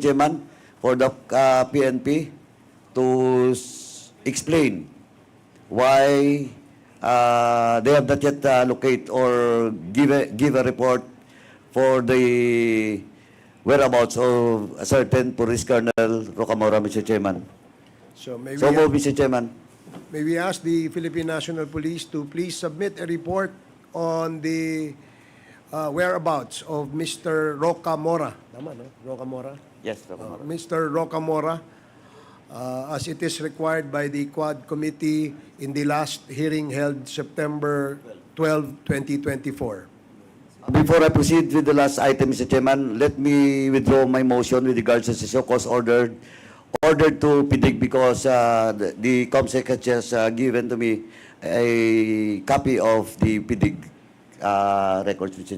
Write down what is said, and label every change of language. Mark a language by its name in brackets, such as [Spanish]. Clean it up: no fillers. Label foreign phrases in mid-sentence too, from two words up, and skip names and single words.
[English] Chairman, for the PNP to explain why they have not yet locate or give a report for the whereabouts of a certain Police Colonel Rocamora, Mr. Chairman. So may So we, move, Mr. Chairman. may we ask the Philippine National Police to please submit a report on the whereabouts of Mr. Rocamora. [Filipino] Tama, no? [English] Rocamora? Yes, Rocamora. Mr. Rocamora, as it is required by the Quad Committee in the last hearing held September 12, 2024. Before I proceed with the last item, Mr. Chairman, let me withdraw my motion with regards to the show cause order to PIDIG because the COMSEC has just given to me a copy of the PIDIG records, Mr.